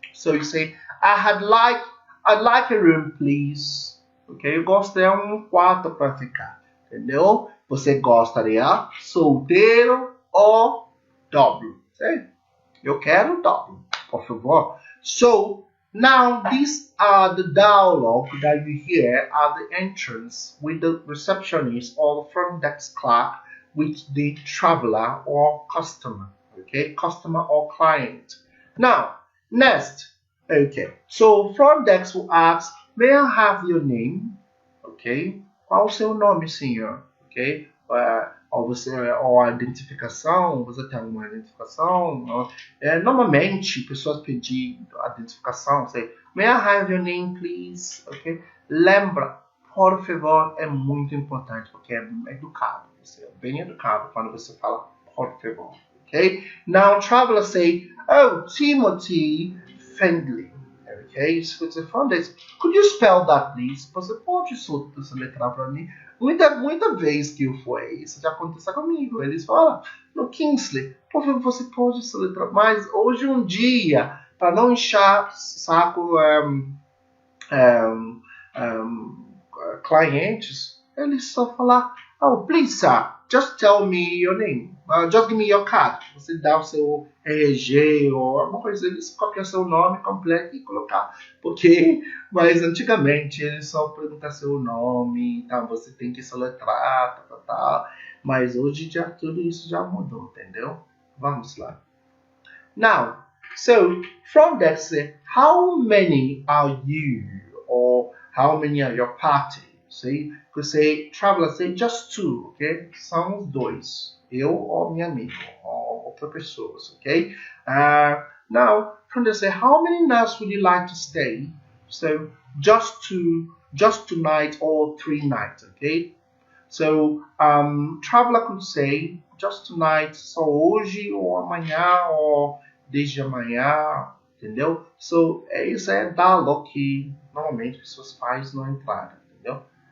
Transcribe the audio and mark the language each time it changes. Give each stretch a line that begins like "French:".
English: So you say, I'd like a room, please.
Portuguese: Okay, eu gostaria quarto para ficar. Entendeu? Você gostaria solteiro ou duplo? Eu quero duplo, por favor.
English: So now these are the dialogue that you hear at the entrance with the receptionist or the front desk clerk with the traveler or customer. Okay, customer or client. Now next, okay, so front desk will ask, may I have your name?
Portuguese: Okay, qual o seu nome, senhor? Okay, ou a identificação, você tem alguma identificação? Normalmente, pessoas pedem identificação,
English: say, may I have your name, please? Okay?
Portuguese: Lembra, por favor, é muito importante, porque é educado, você é bem educado quando você fala por favor.
English: Okay? Now, traveler say, oh, Timothy Findlay. ok?
Portuguese: Se você
English: front desk, could you spell that, please?
Portuguese: Você pode soletrar para mim? Muita vez que isso já aconteceu comigo. Eles falam, no Kingsley, por favor, você pode soletrar, mas hoje um dia, para não encher saco clientes, eles só falam,
English: oh, please, sir, just tell me your name. Just give me your card.
Portuguese: Você dá o seu RG ou alguma coisa, eles copiam seu nome completo e colocar. Mas antigamente eles só perguntam seu nome, então você tem que soletrar, tal. Mas hoje já tudo isso já mudou, entendeu? Vamos lá.
English: Now, so from that, say, how many are you? Or how many are your party? See, could say, traveler, say just two, okay?
Portuguese: São os dois. Eu ou minha amiga, ou outra pessoa, okay?
English: Now, from there, say, how many nights would you like to stay? So, just tonight or 3 nights, okay? So, traveler could say, just tonight,
Portuguese: só hoje, ou amanhã, ou desde amanhã, entendeu? So, isso é diálogo que normalmente pessoas fazem na entrada, entendeu?